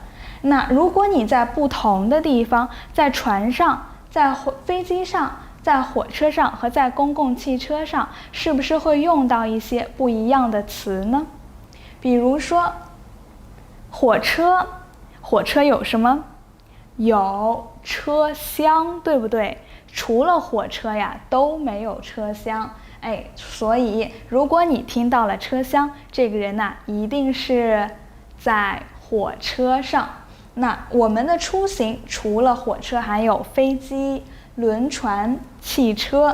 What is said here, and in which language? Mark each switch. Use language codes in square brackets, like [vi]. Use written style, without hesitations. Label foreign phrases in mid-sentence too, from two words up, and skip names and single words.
[zh] 那如果你在不同的地方，在船上，在飛機上，在火車上和在公共汽車上，是不是会用到一些不一樣的詞呢？比如說火车有什麼？有車廂，對不對？除了火車呀都沒有車廂。所以如果你聽到了車廂，這個人一定是在火車上。那我們的出行除了火車還有飞機、輪船、汽車。